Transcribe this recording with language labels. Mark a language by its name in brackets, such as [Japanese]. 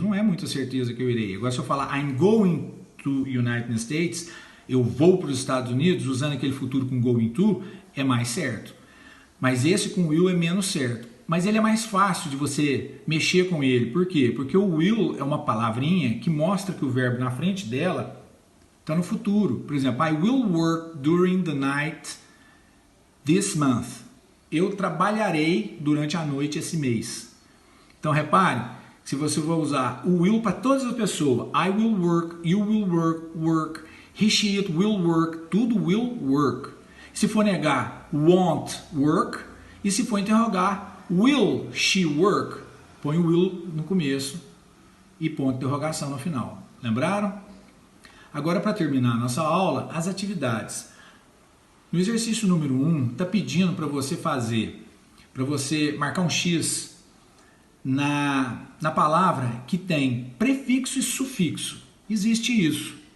[Portuguese] Não é muita certeza que eu irei. Agora, se eu falar [English] I'm going to United States, [Portuguese] eu vou para os Estados Unidos, usando aquele futuro com going to, é mais certo. Mas esse com will é menos certo. Mas ele é mais fácil de você mexer com ele. Por quê? Porque o will é uma palavrinha que mostra que o verbo na frente dela está no futuro. Por exemplo, [English] I will work during the night this month. [Portuguese] Eu trabalharei durante a noite esse mês. Então repare, se você for usar o will para todas as pessoas, [English] I will work, you will work, [Portuguese] he, she, it will work, tudo will work. Se for negar, [English] won't work. [Portuguese] E se for interrogar, [English] will she work? [Portuguese] Põe o will no começo e ponto de interrogação no final. Lembraram? Agora, para terminar a nossa aula, as atividades. No exercício número 1, está pedindo para você marcar um X na palavra que tem prefixo e sufixo. Existe isso.